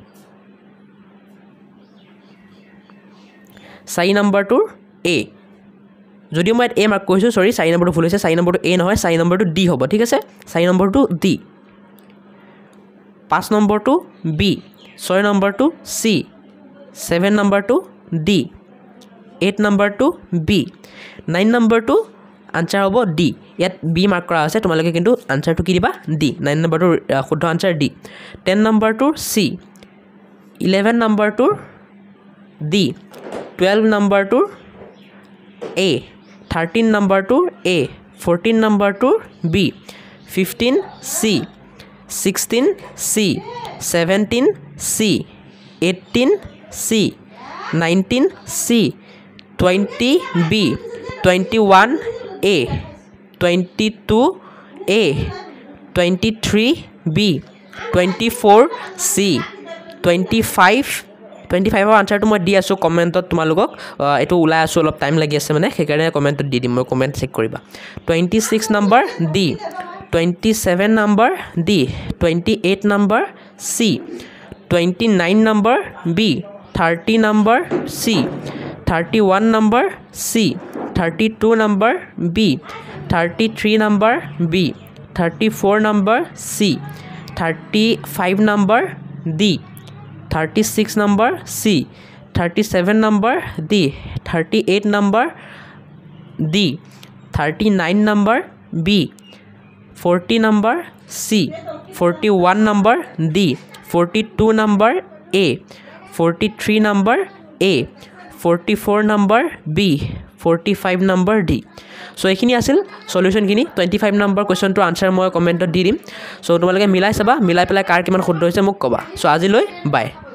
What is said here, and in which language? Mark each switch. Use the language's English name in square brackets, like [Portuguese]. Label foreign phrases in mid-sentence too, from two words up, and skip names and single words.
[Assamese] 4 নম্বৰটো A যদিও মই A মাৰ্ক কৰিছো সৰি 4 নম্বৰটো ভুল হৈছে 4 নম্বৰটো A নহয় 4 নম্বৰটো D হ'ব ঠিক আছে 4 নম্বৰটো D 5 নম্বৰটো B 6 নম্বৰটো C 7 নম্বৰটো D 8 নম্বৰটো B 9 নম্বৰটো আনসাৰ হ'ব D ইয়াত B মাৰ্ক কৰা আছে তোমালোকে কিন্তু আনসাৰটো কি দিবা D 9 নম্বৰটো শুদ্ধ আনসাৰ D 10 নম্বৰটো C 11 নম্বৰটো D 12 নম্বৰটো A 13 [English] number to [Assamese] A 14 [English] number to [Assamese] B 15 C 16 C 17 C 18 C 19 C 20 B 21 A 22 A 23 B 24 C 25 25 আনসাৰটো মই দি আছো কমেন্টত তোমালোকক এটো উলাই আছো অলপ টাইম লাগি আছে মানে সেইকাৰণে কমেন্টত দি দিম মই [English] comment check [Assamese] কৰিবা 26 নম্বৰ D 27 নম্বৰ D 28 নম্বৰ C 29 নম্বৰ B 30 নম্বৰ C 31 নম্বৰ C 32 নম্বৰ B 33 নম্বৰ B 34 নম্বৰ C 35 নম্বৰ D 36 number C 37 number D 38 number D 39 number B 40 number C 41 number D 42 number A 43 number A 44 number B 45 number D সো এইখিনি আছিল সলিউশন খিনি 25 নম্বৰ [English] question answer [Assamese] মই কমেন্টত দি দিম সো তোমালোকে মিলাই চাবা মিলাই পেলাই কাৰ কিমান শুদ্ধ হৈছে মোক কবা সো আজিলৈ বাই